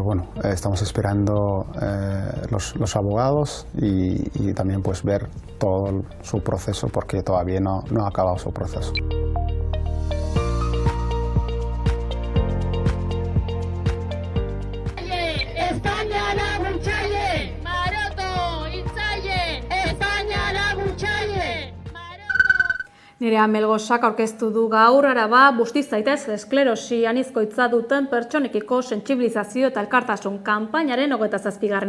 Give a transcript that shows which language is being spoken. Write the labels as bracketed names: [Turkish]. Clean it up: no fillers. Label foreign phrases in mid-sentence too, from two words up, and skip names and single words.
[Spanish] bueno, estamos esperando los abogados y también pues ver todo su proceso porque todavía no ha acabado su proceso. [Basque] Nerea Melgosak aurkeztu du gaur Araba busti zaitez esklerosi anizkoitza duten pertsonekiko sentsibilizazio eta elkartasun kanpainaren 27.